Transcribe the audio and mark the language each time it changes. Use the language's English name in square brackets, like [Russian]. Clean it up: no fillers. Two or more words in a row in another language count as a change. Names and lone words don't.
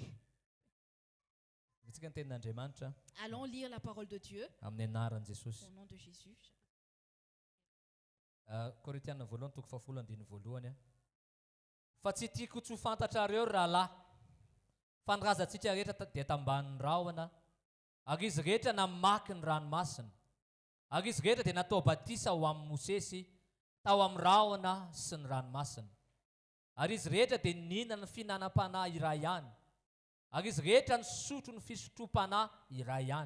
[Malagasy] Vitsika ny tenin'Andriamanitra [French] Allons lire la parole de Dieu [Malagasy] amin'ny anaran'i Jesosy. [French] au nom de Jésus. [Malagasy] Korintiana voalohany toko fahafolo andiny voalohany. Fa tsy tiako tsy ho fantatrareo rahalahy, fa ny razantsika rehetra dia tambanin'ny rahona, ary izy rehetra namaky ny ranomasina, ary izy rehetra dia natao batisa ho amin'ny Mosesy tao amin'ny rahona sy ny ranomasina, ary izy rehetra dia nihinana ny fihinanam-panahy iray ihany, ary izy rehetra nisotro ny fisotrom-panahy iray ihany.